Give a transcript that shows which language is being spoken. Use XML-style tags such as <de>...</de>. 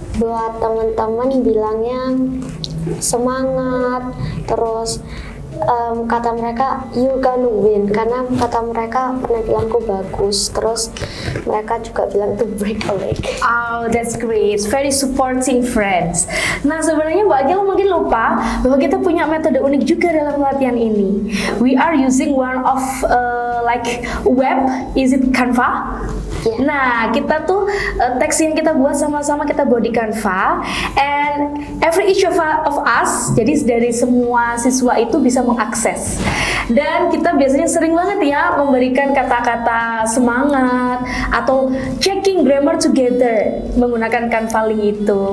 <id>Buat teman-teman bilangnya semangat, terus kata mereka</id> <en>you gonna win,</en> <id>karena kata mereka penampilanku bagus, terus mereka juga bilang</id> <en>to break a leg. Oh, that's great. Very supporting friends.</en> <id>Nah, sebenarnya Mbak Akila mungkin lupa bahwa kita punya metode unik juga dalam latihan ini.</id> <en>We are using one of web, is it Canva? Yeah.</en> <id>Nah, kita tuh teks yang kita buat sama-sama kita buat di Canva,</id> <en>and every each of us,</en> <id>jadi dari semua siswa itu bisa mengakses. Dan kita biasanya sering banget ya memberikan kata-kata semangat atau</id> <en>checking grammar together</en> <id>menggunakan Canva link itu.</id>